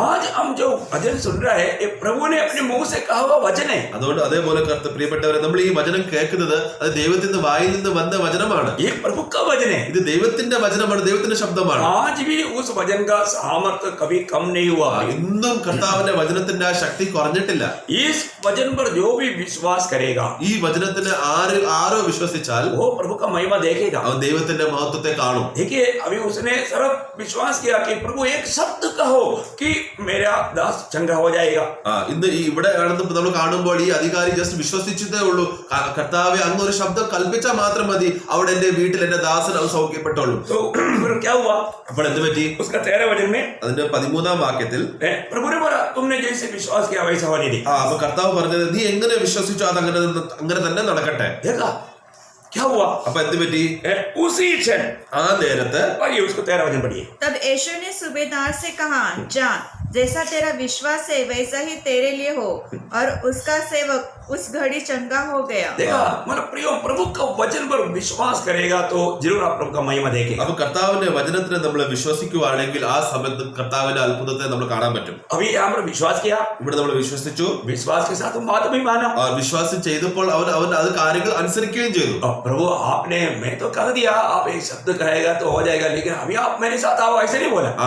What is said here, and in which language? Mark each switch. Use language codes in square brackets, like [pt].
[hi] आज हम जो वचन सुन रहा है ये प्रभु ने अपने मुंह से कहा हुआ वचन है. [ml] അതുകൊണ്ട് അതേപോലെ പ്രിയപ്പെട്ടവരെ, നമ്മൾ ഈ വചനം കേൾക്കുന്നത് അത് ദൈവത്തിന്റെ വായിൽ നിന്ന് വന്ന വചനമാണ്. [hi] ये प्रभु का वचन है. [ml] ഇത് ദൈവത്തിന്റെ വചനമാണ്, ദൈവത്തിന്റെ ശബ്ദമാണ്. [hi] आज भी उस वचन का सामर्थ्य कभी कम नहीं हुआ. [ml] ഇന്നും കർത്താവിന്റെ വചനത്തിന്റെ ആ ശക്തി കുറഞ്ഞിട്ടില്ല. [hi] इस वचन पर जो भी विश्वास करेगा, [ml] ഈ വചനത്തിന് ആരോ വിശ്വസിച്ചാൽ [hi] वो प्रभु का महिमा देखेगा. [ml] അവൻ ദൈവത്തിന്റെ മഹത്വത്തെ കാണും. [hi] देखिए अभी उसने सिर्फ विश्वास किया कि प्रभु एक शब्द कहो कि मेरा दास चंगा हो जाएगा. [ml] ഇന്ന് ഇവിടെ നമ്മൾ കാണുമ്പോൾ ഈ അധികാരി ജസ്റ്റ് വിശ്വസിച്ചതേ ഉള്ളൂ. കർത്താവെ അങ്ങ് ഒരു ശബ്ദം കൽപ്പിച്ചാൽ മാത്രം മതി, അവിടെ എന്റെ വീട്ടിൽ എന്റെ ദാസൻ സൗഖ്യപ്പെട്ടോളൂ. [hi] तो फिर क्या हुआ? [ml] അപ്പോൾ എന്ത് പറ്റി? [hi] उसका 13 वचन में [ml] അതിന്റെ 13-ാം വാക്യത്തിൽ [hi] प्रभु ने बोला तुमने जैसे विश्वास किया वैसा होने दी. [ml] അപ്പൊ കർത്താവ് പറഞ്ഞത്, നീ എങ്ങനെ വിശ്വസിച്ചോ അത് അങ്ങനെ തന്നെ നടക്കട്ടെ. [hi] देखा क्या हुआ? [ml] അപ്പൊ എന്ത് പറ്റി? [hi] उसी क्षण [ml] ആ നേരത്ത് [hi] पढ़िए उसको 13 वचन पढ़िए. तब यीशु ने सूबेदार से कहा, जा, जैसा तेरा विश्वास है वैसा ही तेरे लिए हो, और उसका सेवक उस घड़ी चंगा हो गया. देखा, मतलब प्रियो प्रभु का वचन पर विश्वास करेगा तो जरूर आप प्रभु का महिमा देखेगा. [ml] അപ്പൊ കർത്താവിന്റെ വചനത്തിന് നമ്മൾ വിശ്വസിക്കുകയാണെങ്കിൽ ആ സമയത്ത് കർത്താവിന്റെ അത്ഭുതത്തെ നമ്മൾ കാണാൻ പറ്റും. [hi] अभी यहाँ पर विश्वास किया, [ml] ഇവിടെ നമ്മൾ വിശ്വസിച്ചു, [hi] विश्वास के साथ बात भी माना. [ml] വിശ്വാസം ചെയ്തപ്പോൾ അവൻ അത് കാര്യങ്ങൾ അനുസരിക്കുകയും ചെയ്തു. [hi] प्रभु आपने, मैं तो कह दिया आप एक शब्द कहेगा तो हो जाएगा, लेकिन अभी आप मेरे साथ आओ, ऐसे नहीं बोला.